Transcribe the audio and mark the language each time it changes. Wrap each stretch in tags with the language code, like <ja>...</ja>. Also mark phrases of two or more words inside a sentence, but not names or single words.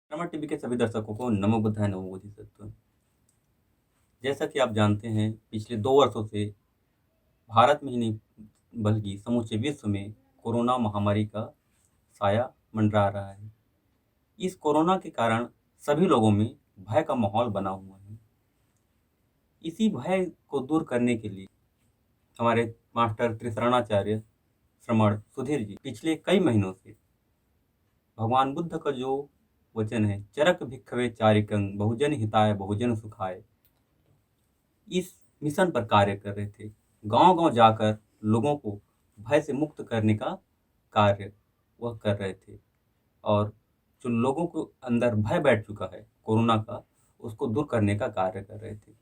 <hi>स्मार्ट टीवी के सभी दर्शकों को</hi> <pi>नमो बुद्धाय नमो बोधिसत्व।</pi> <hi>जैसा कि आप जानते हैं, पिछले 2 वर्षों से भारत में ही नहीं बल्कि समूचे विश्व में कोरोना महामारी का साया मंडरा रहा है। इस कोरोना के कारण सभी लोगों में भय का माहौल बना हुआ है। इसी भय को दूर करने के लिए हमारे मास्टर त्रिशरणाचार्य श्रमण सुधीर जी पिछले कई महीनों से भगवान बुद्ध का जो वचन है,</hi> <pi>चरक भिक्खवे चारिकं बहुजन हिताय बहुजन सुखाय,</pi> <hi>इस मिशन पर कार्य कर रहे थे। गांव-गांव जाकर लोगों को भय से मुक्त करने का कार्य वह कर रहे थे और जो लोगों को अंदर भय बैठ चुका है कोरोना का, उसको दूर करने का कार्य कर रहे थे।</hi>